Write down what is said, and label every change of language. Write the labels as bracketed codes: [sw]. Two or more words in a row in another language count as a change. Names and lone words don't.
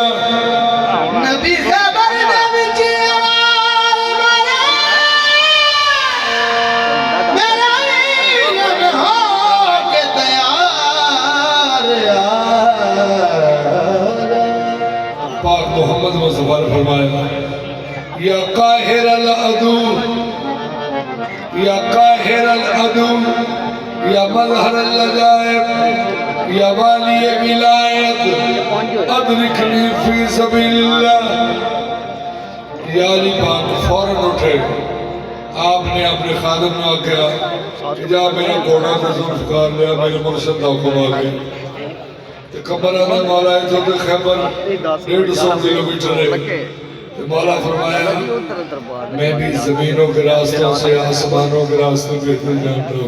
[pa] ਨਬੀ ਖ਼ੈਬਰ ਦੇ ਵਿੱਚ ਆਵਾਜ਼ ਮਾਰੇ ਮੇਰਾ ਵੀਰ ਨਾ ਹੋਕੇ ਤਿਆਰ ਆ [hi] पाक मोहम्मद मुस्तफा ने फरमाया [ar] يا قاهر العدو يا قاهر العدو يا مظهر العجائب يا ولي الولاية أدركني في سبيل الله. [pa] ਯਾ ਅਲੀ ਪਾਕ ਫ਼ੌਰਨ ਉੱਠੇ ਆਪਨੇ ਆਪਣੇ ਖ਼ਾਦਮ ਨੇ ਆਖਿਆ ਜਾ ਮੇਰਾ ਘੋੜਾ ਤੋ ਜ਼ੁਲਫ਼ਕਾਰ ਲਿਆ [hi] मेरे मुर्शद का हुक्म आ गया कमरा में मौला तो खैबर 150 किलोमीटर है मौला फरमाया मैं भी जमीनों के रास्तों से आसमानों के रास्तों बेहतर जानता हूँ।